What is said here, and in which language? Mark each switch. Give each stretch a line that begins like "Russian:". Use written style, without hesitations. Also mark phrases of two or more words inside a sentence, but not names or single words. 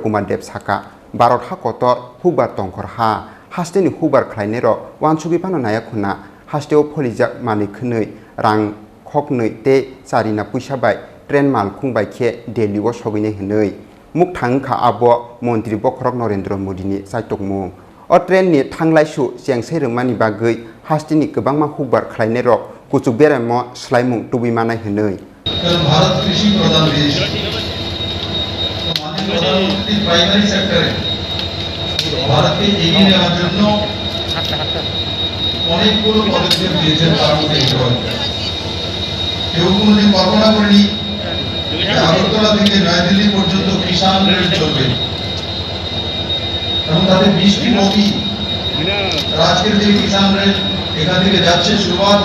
Kok Borok: Kumar Dev saka Bharat ha kotor Hubar tongkhor ha hasteni Hubar khlainai ro wansugui pano naya khuna hasteo pholijak mani khwnui rang khoknui te charina puisa bai train malkhung bai khe Delhi o soginai hinui muk thangkha abo mantri bokhorok Narendra Modi ni chaitokmung o train ni thanglai su chengsai rwmani bagui hastini kwbangma Hubar khlainai rok kuchuk beramo slaimung tubi manai hinui
Bangla: ভারত কৃষি প্রধান দেশ তো মাননীয় প্রধানমন্ত্রী প্রাইমারি সেক্টরে ভারত কে एগিয়ে নেওয়ার জন্য অনেকগুলো পদক্ষেপ নিয়েছেন তার মধ্যে একটি কেউ কোনোদিন কল্পনা করেনি আগরতলা থেকে নয়াদিল্লি পর্যন্ত কিষান রেল চলবে এবং তাদের 20টি বগি আজকের যে কিষান রেল এখান থেকে যাচ্ছে শুরুয়াত